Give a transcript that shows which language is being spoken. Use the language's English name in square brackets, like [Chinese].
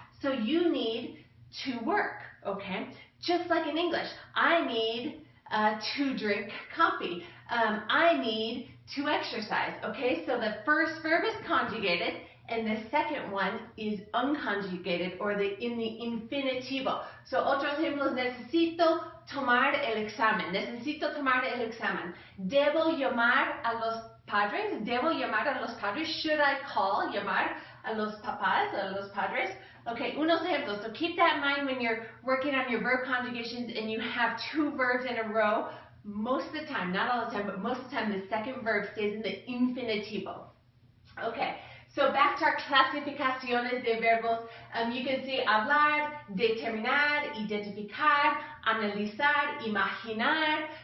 [English] So you need to work, okay? Just like in English, I need to drink coffee. I need to exercise, okay? So the first verb is conjugated, and the second one is unconjugated, or in the infinitivo. [Spanish] So otros ejemplos, necesito tomar el examen. Necesito tomar el examen. Debo llamar a los padres. Debo llamar a los padres. [English] Should I call, [Spanish] llamar a los papás, a los padres? Okay, unos ejemplos. [English] So keep that in mind when you're working on your verb conjugations and you have two verbs in a row. Most of the time, not all the time, but most of the time, the second verb stays in the infinitivo. Okay. So back to our [Spanish] clasificaciones de verbos, [English] you can see hablar, determinar, identificar, analizar, imaginar.